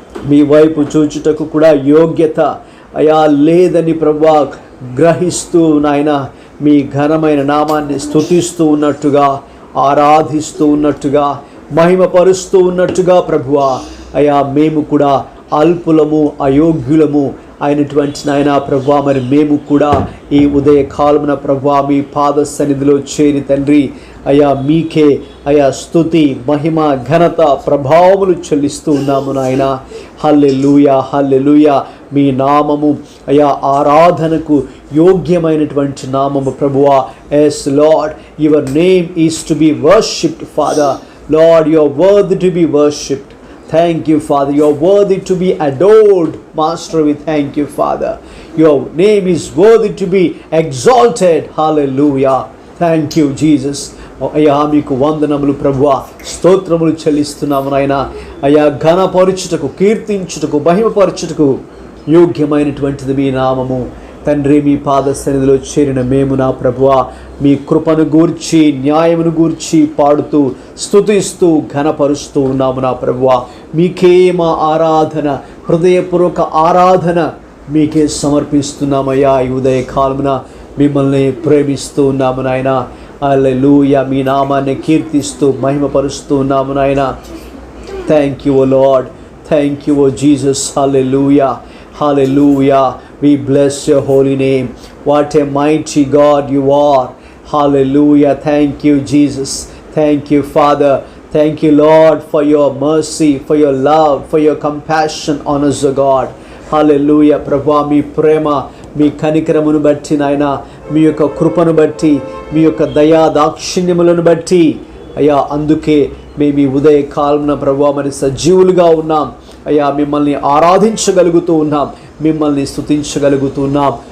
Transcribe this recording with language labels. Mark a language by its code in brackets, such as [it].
[te] మీ వైపు చూచుటకు కూడా యోగ్యత అయా లేదని ప్రభువా గ్రహిస్తూ నాయన మీ ఘనమైన నామాన్ని స్తుతిస్తూ ఉన్నట్టుగా, ఆరాధిస్తూ ఉన్నట్టుగా, మహిమపరుస్తూ ఉన్నట్టుగా ప్రభువా, అయా మేము కూడా అల్పులము, అయోగ్యులము అయినటువంటి నాయన ప్రభువా, మరి మేము కూడా ఈ ఉదయ కాలమున ప్రభువా మీ పాద సన్నిధిలో చేరి తండ్రి అయా మీకే అయా స్తుతి, మహిమ, ఘనత, ప్రభావములు చెల్లిస్తూ ఉన్నాము నాయన. హల్లెలూయా, హల్లెలూయా. మీ నామము అయా ఆరాధనకు యోగ్యమైనటువంటి నామము ప్రభువా. [en] Yes Lord, your name is to be worshipped Father. Lord, you are worthy to be worshipped. Thank you, Father. You are worthy to be adored. Master, we thank you, Father. Your name is worthy to be exalted. Hallelujah. Thank you, Jesus. [te] అయ్యా మీకు వందనములు ప్రభువా, స్తోత్రములు చెల్లిస్తున్నాము నాయన. అయ్యా ఘనపరచుటకు, కీర్తించుటకు, మహిమపరచుటకు యోగ్యమైనటువంటిది మీ నామము తండ్రి. మీ పాద సన్నిధిలో చేరిన మేము నా ప్రభువా మీ కృపను గూర్చి, న్యాయమును గూర్చి పాడుతూ, స్తుతిస్తూ, ఘనపరుస్తూ ఉన్నాము నా ప్రభువా. మీకే మా ఆరాధన, హృదయపూర్వక ఆరాధన మీకే సమర్పిస్తున్నామయ్యా. ఈ ఉదయ కాలమున మిమ్మల్ని ప్రేమిస్తూ ఉన్నాము నాయన. హల్లెలూయా. మీ నామాన్ని కీర్తిస్తూ, మహిమపరుస్తూ ఉన్నాము నాయన. [en] Thank you O Lord. Thank you O Jesus. Hallelujah, hallelujah. We bless your holy name. What a mighty God you are. Hallelujah. Thank you, Jesus. Thank you, Father. Thank you, Lord, for your mercy, for your love, for your compassion on us, O God. Hallelujah. [te] Prabhu, మీ ప్రేమ, మీ కనికరమును బట్టి నాయన, మీ యొక్క కృపను బట్టి, మీ యొక్క దయా దాక్షిణ్యములను బట్టి అయ్యా, అందుకే మేము ఈ ఉదయ కాలమున ప్రభువా మరి సజీవులుగా ఉన్నాం అయ్యా. మిమ్మల్ని ఆరాధించగలుగుతూ ఉన్నాం, మిమ్మల్ని స్తుతించగలుగుతున్నాం.